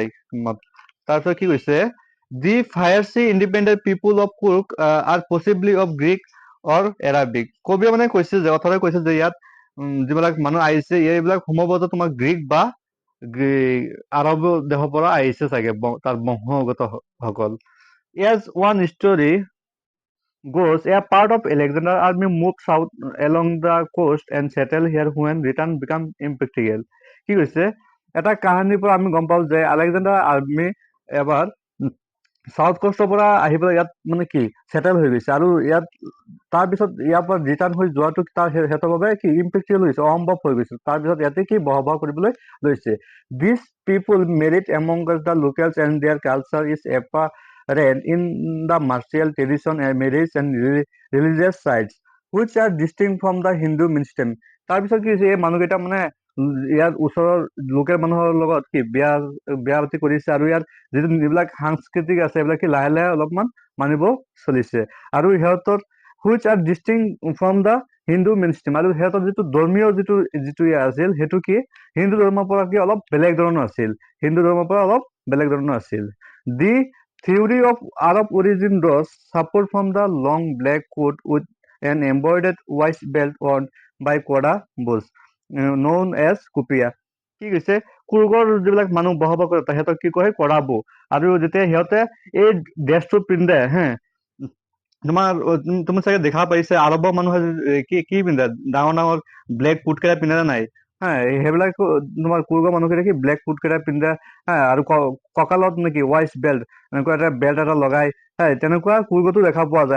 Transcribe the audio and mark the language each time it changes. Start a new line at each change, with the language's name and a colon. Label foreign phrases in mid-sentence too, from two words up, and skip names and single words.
Assamese: তাৰপিছত কি কৈছে
English: the fiercely independent people of Coorg are possibly of Greek or Arabic.
Assamese: কবিয়ে মানে কৈছে যে অথৰে কৈছে যে ইয়াত যিবিলাক মানুহ আহিছে এইবিলাক সম্ভৱতঃ তোমাৰ গ্ৰীক বা আৰৱ দেশৰ পৰা আহিছে চাগে তাৰ বংশগত সকল।
English: As one story goes, a part of Alexander army moved south along the coast and settled here when return became impractical.
Assamese: কি কৈছে এটা কাহিনীৰ পৰা আমি গম পাওঁ যে আলেকজাণ্ডাৰ আৰ্মি এবাৰ চাউথ কষ্টৰ পৰা আহি পেলাই ইয়াত মানে কি ছেটেল হৈ গৈছে আৰু ইয়াত তাৰপিছত ইয়াৰ পৰা ৰিটাৰ্ণ হৈ যোৱাটো তাৰ সিহঁতৰ বাবে কি ইম্পেক্টিবল হৈছে অসম্ভৱ হৈ গৈছে। তাৰপিছত ইয়াতে কি বসবাস কৰিবলৈ লৈছে।
English: this people married among the locals and their culture is apparent in the martial tradition and marriage and religious sites which are distinct from the Hindu mainstream.
Assamese: তাৰপিছত কি হৈছে এই মানুহকেইটা মানে ইয়াৰ ওচৰৰ লোকেল মানুহৰ লগত কি বিয়া পাতি কৰিছে আৰু ইয়াৰ যিবিলাক সাংস্কৃতিক আছে এইবিলাক কি লাহে অলপমান মানিব চলিছে আৰু সিহঁতৰ
English: which are distinct from the Hindu mainstream
Assamese: আৰু সিহঁতৰ যিটো ধৰ্মীয় যিটো আছিল সেইটো কি হিন্দু ধৰ্মৰ পৰা কি অলপ বেলেগ ধৰণৰ আছিল।
English: The theory of Arab origin draws support from the long black coat with an embroidered white belt worn by Koda Bush, known as Kupia.
Assamese: কি কৈছে কুৰ্গৰ যিবিলাক মানুহ বসবাস কৰে সিহঁতক কি কয় কৰাবু আৰু যেতিয়া সিহঁতে এই ড্ৰেছটো পিন্ধে তুমি চাগে দেখা পাইছে আৰবৰ মানুহে কি পিন্ধে ডাঙৰ
English: black coat
Assamese: কেইটা পিন্ধে নাই সেইবিলাক তোমাৰ কুৰ্গ মানুহকেইটা কি
English: black coat
Assamese: কেইটা পিন্ধে, আৰু কঁকালত নেকি
English: white belt,
Assamese: এনেকুৱা এটা বেল্ট এটা লগাই, তেনেকুৱা কুৰ্গতো দেখা পোৱা যায়।